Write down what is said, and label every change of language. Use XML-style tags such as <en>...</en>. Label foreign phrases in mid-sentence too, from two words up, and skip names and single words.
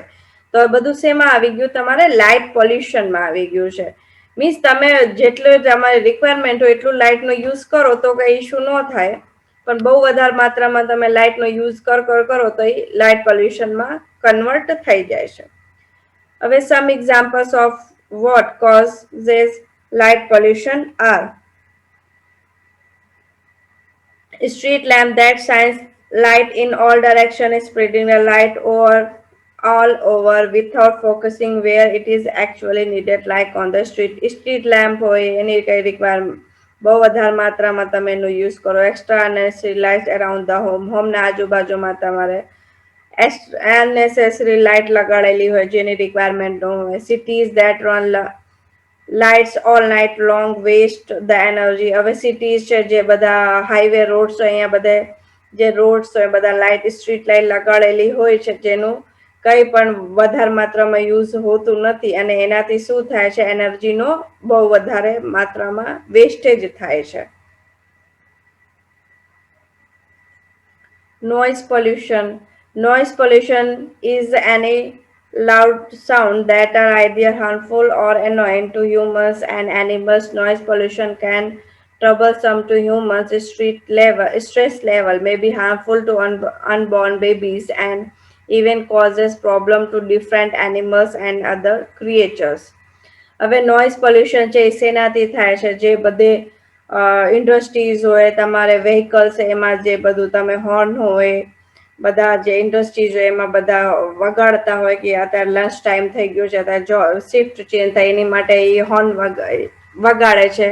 <gu>તો બધું શેમાં આવી ગયું, તમારે</gu> <en>light pollutionમાં</en> <gu>આવી ગયું છે. મીન્સ તમે જેટલું તમારી રિક્વાયરમેન્ટ હોય એટલું લાઇટનો યુઝ કરો તો કઈ ઇશ્યુ ન થાય. પણ બહુ વધારે માત્રામાં તમે લાઇટનો યુઝ કરો તો એ</gu> <en>light pollutionમાં</en> <gu>કન્વર્ટ થઈ જાય છે.</gu> <en>હવે some examples of what causes light pollution are: street lamp that shines light in all directions, spreading the light over all over without focusing where it is actually needed, like on the street. Street lamp</en> <gu>હોય એની કઈ રિક્વાયરમેન્ટ બહુ વધારે માત્રામાં તમે એનો યુઝ કરો.</gu> <en>extra unnecessary light around the homeના</en> <gu>આજુબાજુમાં તમારે unnecessary લાઇટ લગાડેલી હોય જેની રિક્વાયરમેન્ટ ન હોય.</gu> <en>cities that run lights all night long waste the energy.</en> <gu>હવે સિટીઝ છે જે બધા</gu> <en>highway roads</en> <gu>હોય, અહીંયા બધે જે રોડ્સ હોય બધા</gu> <en>light street light</en> <gu>લગાડેલી હોય છે, જેનું કઈ પણ વધારે માત્રામાં યુઝ હોતું નથી. અને એનાથી શું થાય છે, એનર્જીનો બહુ વધારે માત્રામાં વેસ્ટેજ થાય છે.</gu> <en>Noise pollution. Noise pollution is any loud sound that are either harmful or annoying to humans and animals. Noise pollution can troublesome to humans. Stress level may be harmful to unborn babies and even causes problem to different animals and other creatures.</en> <gu>હવે</gu> <en>noise pollution</en> <gu>છે એ શેનાથી થાય છે, જે બધે ઇન્ડસ્ટ્રીઝ હોય, તમારે વ્હીકલ્સ એમાં જે બધું તમે હોર્ન હોય, બધા જે ઇન્ડસ્ટ્રીઝ હોય એમાં બધા વગાડતા હોય કે અત્યારે</gu> <en>lunch time</en> <gu>થઈ ગયો છે, અત્યારે</gu> <en>shift change</en> <gu>થાય એની માટે એ હોર્ન વગાડે છે.</gu>